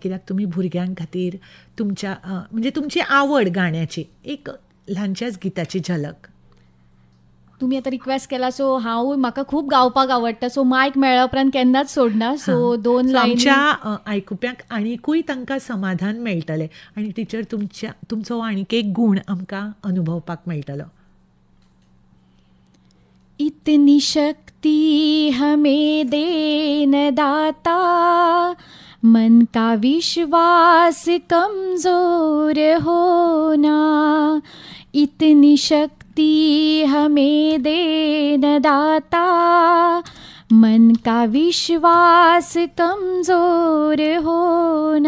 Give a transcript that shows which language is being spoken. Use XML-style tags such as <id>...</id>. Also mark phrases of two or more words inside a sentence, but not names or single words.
<kok>कित्याक तुमी भुरग्यां खातीर तुमच्या म्हणजे तुमची आवड गाण्याची एक ल्हानशाच गिताची झलक. तुमी आतां रिक्वेस्ट केला सो हांव म्हाका खूब गावपाक आवडटा. सो मायक मेळ्ळ्या उपरांत केन्नाच सोडना. सो 2 लायनी आमच्या आयकुप्यांक आनीकूय तांकां समाधान मेळटलें आनी टिचर तुमचो आनीक एक गूण आमकां अनुभवपाक मेळटलो.</kok> <hi>इतनी शक्ति हमें देन दाता, मन का विश्वास कमजोर होना. इतनी शक्ति हमें देन दाता, मन का विश्वास कमजोर होना.</hi>